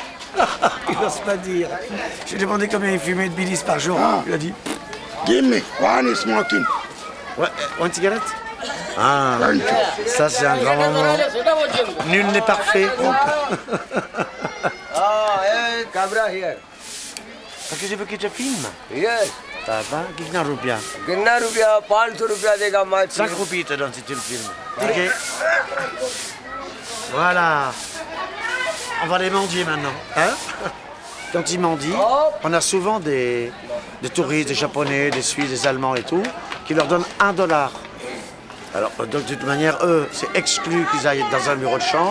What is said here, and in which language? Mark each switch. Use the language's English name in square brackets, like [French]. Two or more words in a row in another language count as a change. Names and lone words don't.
[French] Il n'ose pas dire. Je lui ai demandé combien il fumait de Baileys par jour. Il a dit... [English] Give me one smoking. One cigarette? [French] Ah, ça c'est un grand moment. Nul n'est parfait. [English] Camera here. [French] Parce que je veux que tu filmes. Yes. Ça va? [Hindi] कितना रुपया? कितना रुपया 500 रुपया देगा मैं [French] 5 roupies te donne si tu le filmes. Ok. Voilà. On va les mendier maintenant. Hein? Quand ils mendient, on a souvent des touristes, des Japonais, des Suisses, des Allemands et tout, qui leur donnent $1. Alors, de toute manière, eux, c'est exclu qu'ils aillent dans un bureau de change.